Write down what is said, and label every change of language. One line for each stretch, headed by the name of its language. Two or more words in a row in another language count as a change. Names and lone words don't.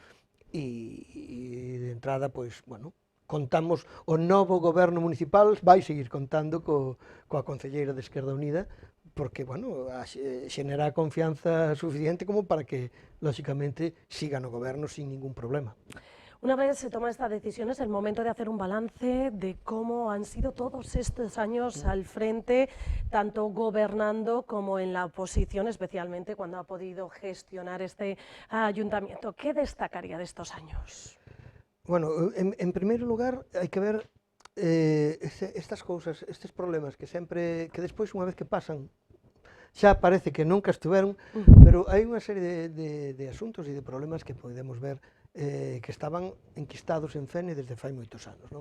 Galician: e de entrada, pues, bueno, contamos, o novo goberno municipal vai seguir contando coa concelleira de Esquerda Unida, porque, bueno, xenera confianza suficiente como para que, lóxicamente, siga no goberno
Spanish: sin ningún problema. Una vez se toma esta decisión, es el momento de hacer un balance de cómo han sido todos estos años al frente, tanto gobernando como en la oposición, especialmente cuando ha podido gestionar este ayuntamiento. ¿Qué destacaría de estos años?
Galician: Bueno, en primeiro lugar, hai que ver estas cousas, estes problemas que despois, unha vez que pasan, xa parece que nunca estuveron, pero hai unha serie de asuntos e de problemas que podemos ver que estaban enquistados en Fene desde fai moitos anos, non?